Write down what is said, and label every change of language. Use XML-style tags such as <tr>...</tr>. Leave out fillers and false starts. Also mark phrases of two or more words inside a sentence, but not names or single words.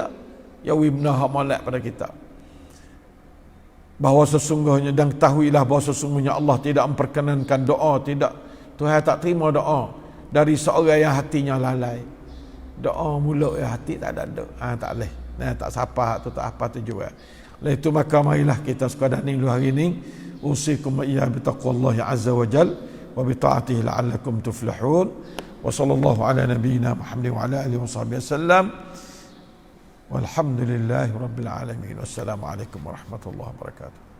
<ms>Ya wi benar hak malak pada kita. Bahawa sesungguhnya, dan ketahuilah bahawa sesungguhnya Allah tidak memperkenankan doa, tidak, Tuhan tak terima doa dari seorang yang hatinya lalai. Doa mulut ya, hati tak ada doa. Tak boleh. Tak sapa tu, tak apa tu juga. Oleh itu maka marilah kita sekadar ni hari ini</ms> <ar>أوصيكم وإياي بتقوى الله عز وجل وبطاعته لعلكم تفلحون. وصلى الله على نبينا محمد وعلى آله وصحبه وسلم. والحمد لله رب العالمين. والسلام عليكم ورحمة الله وبركاته.</ar>